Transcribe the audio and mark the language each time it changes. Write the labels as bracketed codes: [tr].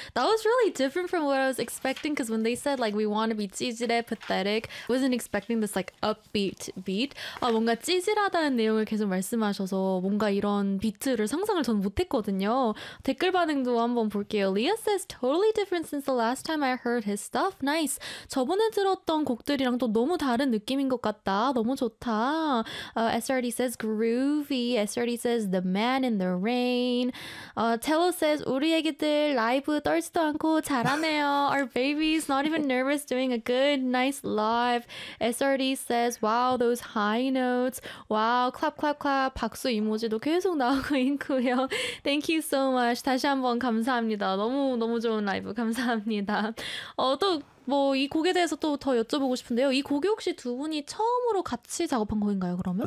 [en] That was really different from what I was expecting because when they said, like, we want to be 찌질해, pathetic, I wasn't expecting this, like, upbeat beat. [ko] 아, 뭔가 찌질하다는 내용을 계속 말씀하셔서 뭔가 이런 비트를 상상을 저는 못했거든요. 댓글 반응도 한번 볼게요. [en] Leah says, totally different since the last time I heard his stuff. Nice. [ko] 저번에 들었던 곡들이랑 또 너무 다른 느낌인 것 같다. 너무 좋다. SRD [en] says, groovy. SRD says, the man in the rain. Tello says, [ko] 우리 애기들 라이브 떨지도 않고 잘하네요. [en] Our babies not even nervous doing a good, nice live. SRD says, wow, those high notes. Wow, clap, clap, clap. [ko] 박수 이모지도 계속 나오고 있고요. [en] Thank you so much. [ko] 다시 한번 감사합니다. 너무, 너무 좋은 라이브. 감사합니다. 또 뭐 이 곡에 대해서 또 더 여쭤보고 싶은데요. 이 곡이 혹시 두 분이 처음으로 같이 작업한 곡인가요, 그러면?